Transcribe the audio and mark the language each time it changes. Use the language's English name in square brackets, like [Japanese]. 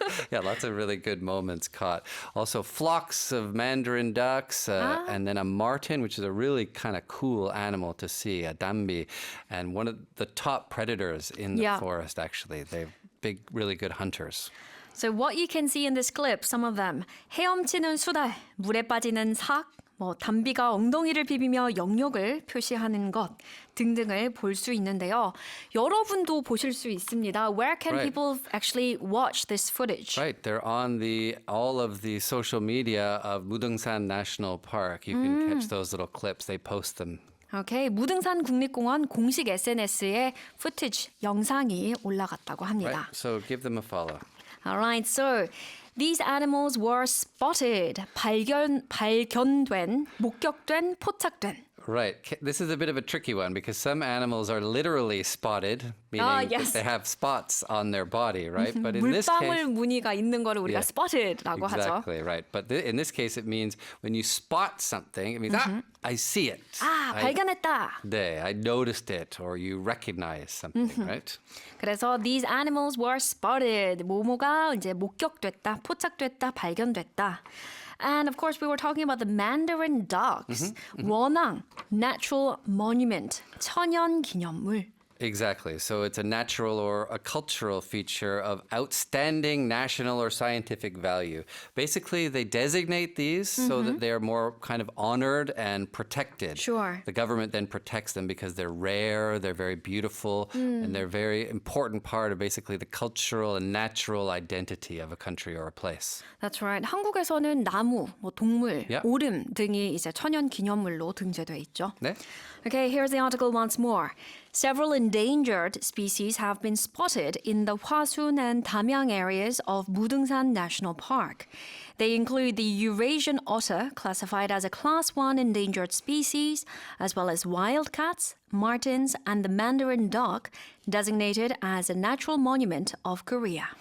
[English] Yeah, lots of really good moments caught. Also, flocks of mandarin ducks, and then a marten, which is a really kind of cool animal to see, a dambi, and one of the top predators in the Yeah. forest, actually. They're big, really good hunters. So what you can see in this clip, some of them. [Korean] 헤엄치는 수달, 물에 빠지는 삭, 담비가 엉덩이를 비비며 영역을 표시하는 것 등등을 볼 수 있는데요. 여러분도 보실 수 있습니다. [English] Where can Right. people actually watch this footage? Right, they're on all of the social media of Mudungsan National Park. You can catch those little clips. They post them. [Korean] 오케이, 무등산 국립공원 공식 SNS에 footage 영상이 올라갔다고 [English] Right, [Korean] 합니다. [English] so give them a follow. Alright, so these animals were spotted, 발견된, 목격된, 포착된. Right. This is a bit of a tricky one because some animals are literally spotted, meaning yes. that they have spots on their body, right? But in this case, [Korean] 물방울 무늬가 있는 거를 우리가 [English] Yeah. [Korean] spotted라고 하죠. [English] exactly right. But in this case, it means when you spot something, it means I see it. [Korean] 아, 발견했다. [English] 네, I noticed it, or you recognize something, right? 그래서 these animals were spotted. [Korean] 모모가 이제 목격됐다, 포착됐다, 발견됐다. [English] And of course, we were talking about the Mandarin ducks. [Korean] 원앙, natural monument, 천연 기념물. [English] Exactly. So it's a natural or a cultural feature of outstanding national or scientific value. Basically, they designate these so that they're more kind of honored and protected. Sure. The government then protects them because they're rare, they're very beautiful, and they're a very important part of basically the cultural and natural identity of a country or a place. That's right. [Korean] 한국에서는 나무, 동물, [English] Yeah. [Korean] 오름 등이 이제 천연 기념물로 등재돼 있죠. 네? [English] Okay, here's the article once more. Several endangered species have been spotted in the Hwasun and Damyang areas of Mudungsan National Park. They include the Eurasian otter, classified as a Class 1 endangered species, as well as wildcats, martens, and the Mandarin duck, designated as a natural monument of Korea.